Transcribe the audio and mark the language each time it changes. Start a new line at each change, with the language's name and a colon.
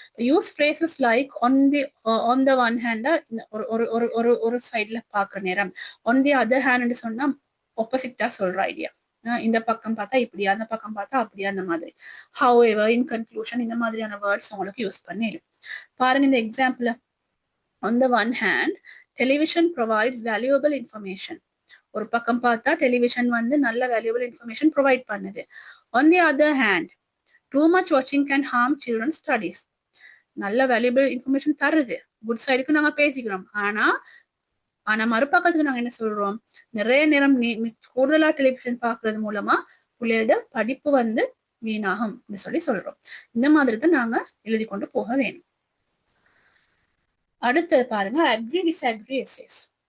English: use phrases like on the one hand
Tamil: ஒரு சைட்ல பாக்குற நேரம்,
English: on the other hand
Tamil: சொன்னா ஆப்போசிட்டா சொல்ற ஐடியா, இந்த பக்கம் பார்த்தா இப்படியா, அந்த பக்கம் பார்த்தா அப்படியா, அந்த மாதிரி
English: however, in conclusion
Tamil: இந்த மாதிரியான வேர்ட்ஸ் உங்களுக்கு யூஸ் பண்ணிடும். பாருங்க இந்த example.
English: On the one hand, television provides valuable information.
Tamil: ஒரு பக்கம் பார்த்தா டெலிவிஷன் வந்து நல்ல வேல்யூபிள் இன்ஃபர்மேஷன் ப்ரொவைட் பண்ணுது.
English: On the other hand, too much watching can harm children's studies.
Tamil: நல்ல வேல்யூபிள் இன்ஃபர்மேஷன் தருது, குட் சைடுக்கு நாங்க பேசிக்கிறோம். ஆனா மறுபக்கத்துக்கு நாங்க என்ன சொல்றோம், நிறைய நேரம் கூடுதலா டெலிவிஷன் பாக்குறது மூலமா பிள்ளையோட படிப்பு வந்து வீணாகும் சொல்லி சொல்றோம். இந்த மாதிரி தான் நாங்க எழுதி கொண்டு போக வேணும். அடுத்தது பாருங்க, அக்ரி டிஸ்அக்ரி எஸ்ஸேஸ்.